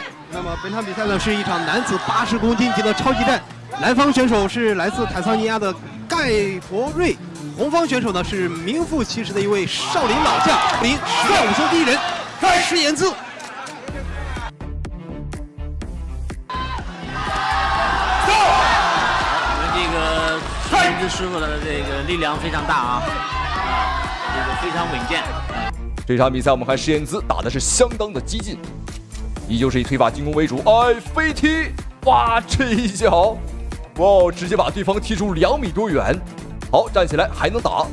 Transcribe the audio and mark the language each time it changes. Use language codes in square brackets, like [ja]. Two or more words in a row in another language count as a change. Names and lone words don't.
[zh] 那么本场比赛呢是一场男子80公斤级的超级战，南方选手是来自坦桑尼亚的盖博瑞，红方选手呢是名副其實的一位少林老将，林10代武僧第一人释延滋。延滋師傅的這個力量非常大啊，這個非常穩健。這場比賽我們看釋延滋打的是相當的激進，依舊是以推法進攻為主。哎，飛踢，哇，這一腳，哇，直接把對方踢出2米多遠。好，站起來還能打。